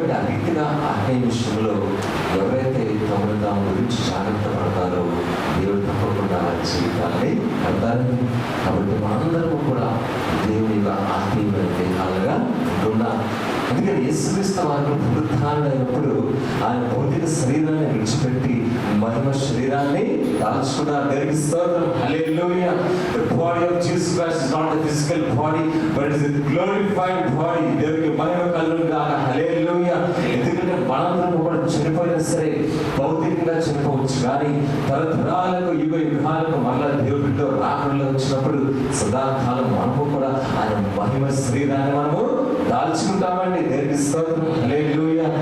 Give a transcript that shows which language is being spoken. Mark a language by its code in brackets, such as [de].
[te] రీతిగా ఆత్మీయ విషయంలో ఎవరైతే తమను తాము గురించి జాగ్రత్త పడతారో దేవుడు తప్పకుండా వారి జీవితాన్ని కడతారని. కాబట్టి మనందరము కూడా దేవుని యొక్క ఆత్మీయమైన దేహాలుగా ఉంటున్నాం. అందుకని యేసుక్రీస్తు వారు పునరుత్థానుడైనప్పుడు ఆయన భౌతిక శరీరాన్ని విడిచిపెట్టి మహిమ శరీరాన్ని దాల్చుకున్నారు. దేవునికి స్తోత్రం. హల్లెలూయా. [en] The body of Jesus Christ is not a physical body but it is a glorified body. [te] దేవునికి మహిమ కలుగును గాక. హల్లెలూయా. ఎందుకంటే మనందరం కూడా చనిపోయినా సరే భౌతికంగా చనిపోవచ్చు, కానీ తరతరాలకు యుగ యుగాలకు మళ్ళా దేవుడితో రాకుండా వచ్చినప్పుడు సదాకాలం మనము కూడా ఆయన మహిమ శరీరాన్ని మనము దాల్చుకుంటామండి. దేవునికి స్తోత్రం. హల్లెలూయా.